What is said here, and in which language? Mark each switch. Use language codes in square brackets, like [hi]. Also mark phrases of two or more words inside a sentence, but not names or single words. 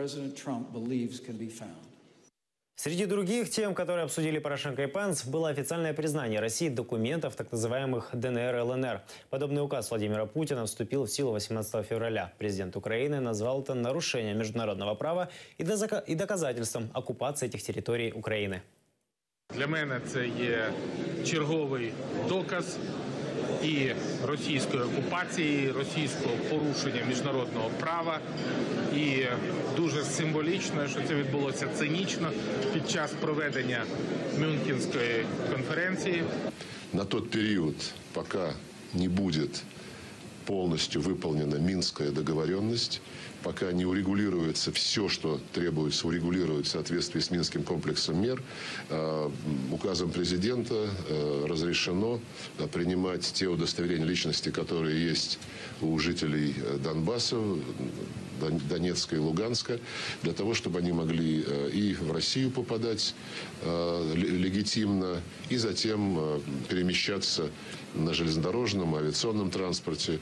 [ru] Среди других тем, которые обсудили Порошенко и Пенс, было официальное признание России документов так называемых ДНР и ЛНР. Подобный указ Владимира Путина вступил в силу 18 февраля. Президент Украины назвал это нарушением международного права и доказательством оккупации этих территорий Украины. [uk] Для мене це є черговий доказ і російської окупації, російського порушення міжнародного права. І дуже символічно, що це відбулося цинічно під час проведення Мюнхенської конференції. [ru] На тот период, пока не будет полностью выполнена Минская договоренность, пока не урегулируется все, что требуется урегулировать в соответствии с Минским комплексом мер, указом президента разрешено принимать те удостоверения личности, которые есть у жителей Донбасса, Донецка и Луганска, для того, чтобы они могли и в Россию попадать легитимно, и затем перемещаться на железнодорожном, авиационном транспорте.